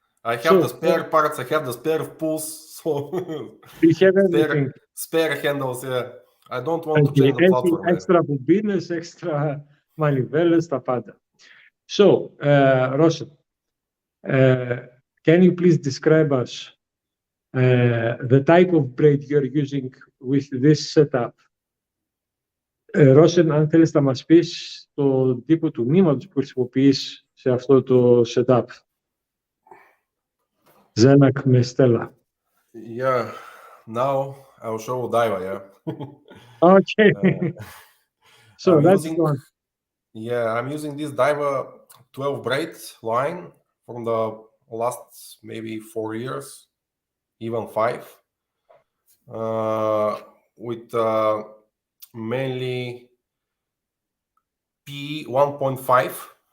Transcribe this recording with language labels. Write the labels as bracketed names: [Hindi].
[English] I have the spare parts, I have the spare pulls, so you have everything. Spare handles, yeah. I don't want to change the platform. [Greek] Έξτρα μπουμπίνες, έξτρα μανιβέλες, τα πάντα. [English] So, Rosen, can you please describe us the type of braid you're using with this setup? [Greek] Rosen, αν θέλεις να μας πεις τον τύπο του νήματος που χρησιμοποιείς σε αυτό το setup. Ziakkas με Stella. [English] Yeah, now I'll show Daiwa, yeah. Okay. So that's one. Yeah, I'm using this Daiwa 12 braid line from the last maybe 4 years, even 5, with mainly P1.5.